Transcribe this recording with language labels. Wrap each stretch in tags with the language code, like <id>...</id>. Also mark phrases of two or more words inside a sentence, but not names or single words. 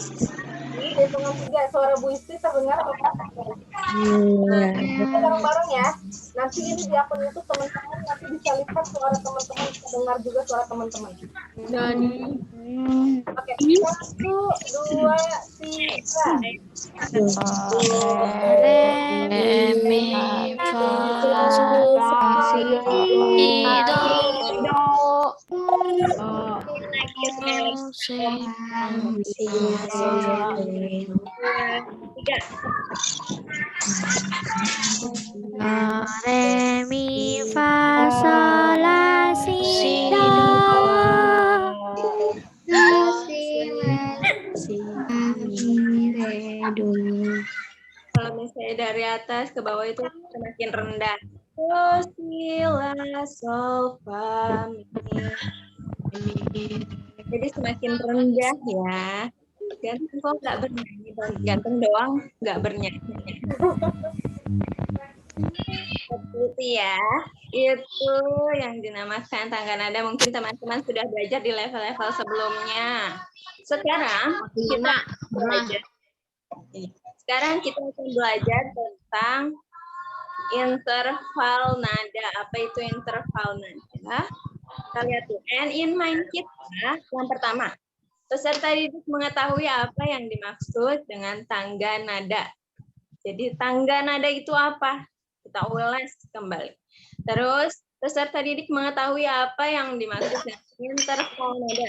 <id>Hitungan 3, suara Bu Isti terdengar atau kita bareng-bareng ya. Nanti ini di akun YouTube teman-teman nanti bisa lihat suara teman-teman, bisa dengar juga suara teman-teman. Oke, 1, 2, 3. Re, mi, fa, si, do. Re, mi, fa, sol, la, si, do. Kalau misalnya dari atas ke bawah itu semakin rendah. Do, si, la, sol, fa, mi. Jadi semakin rendah ya. Ganteng kok nggak bernyanyi, ganteng doang nggak bernyanyi. Seperti itu ya. Itu yang dinamakan tangga nada. Mungkin teman-teman sudah belajar di level-level sebelumnya. Sekarang kita belajar. Sekarang kita akan belajar tentang interval nada. Apa itu interval nada? Kita lihat tuh.</id> <en>And in mind</en> <id>kita yang pertama. Peserta didik mengetahui apa yang dimaksud dengan tangga nada. Jadi tangga nada itu apa? Kita ulas kembali. Terus peserta didik mengetahui apa yang dimaksud dengan interval nada.</id>